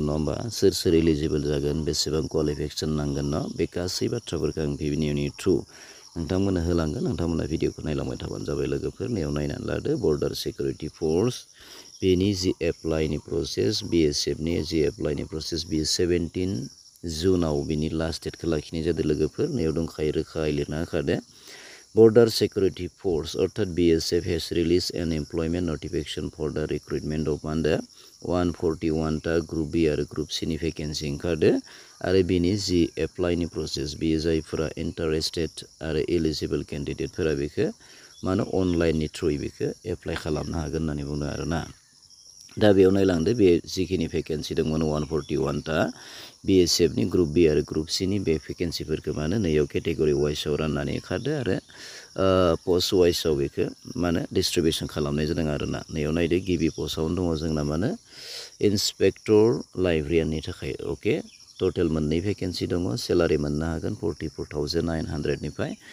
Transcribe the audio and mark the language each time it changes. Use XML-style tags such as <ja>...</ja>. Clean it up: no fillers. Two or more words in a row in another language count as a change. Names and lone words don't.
<brx>नङा होमबा सोर एलिजिबल जागोन बेसेबां क्वालिफिकेसन नांगोन न बे गासै बाथ्राफोरखौ आं भिडिअनि थ्रु नोंथांमोननो होलांगोन नोंथांमोना भिडिअखौ नायलांबाय थाबानो जाबाय लोगोफोर नेयाव नायनानै लादो बर्डार सिकिउरिटी फोर्स बेनि जि एप्लाइनि प्रसेस बीएसएफनि जि एप्लाइनि प्रसेस बियो 17 जुनाव बिनि लास्ट डेटखौ लाखिनाय जादों लोगोफोर नेयाव दंखायो रोखायै लिरना होखादो Border Security Force अर्थात</brx> <en>BSF has released an employment notification for the recruitment of</en> <brx>141 टा ग्रुप बी आरो ग्रुप सी नि भेकेन्सि ओंखारदो आरो बिनि जि एप्लाइनि प्रसेस बियो जायफोरा इन्टारेस्टेड आरो एलिजिबल केन्डिडेटफोरा बेखौ मानो अनलाइननि थ्रुयै बेखौ एप्लाइ खालामनो हागोन होननानै बुंदों आरोना दा बेयाव नायलांदो बे जिखिनि भेकेन्सि दंमोन 141 टा बीएसएफनि ग्रुप बी आरो ग्रुप सी नि बे भेकेन्सिफोरखौ मानो नैयाव केटेगरि वाइसआव राननानै खारदो आरो पस्ट वाइसआव बेखौ मानो डिस्ट्रिबिउसन खालामनाय जादों आरोना नैयाव नायदो गिबि पस्टआवनो दङ जोंना मानो इन्सपेक्टर लाइब्रेरियाननि थाखाय ओके टोटेल मोननै भेकेन्सि दङ सेलारि मोननो हागोन 44,900 निफ्राय</brx>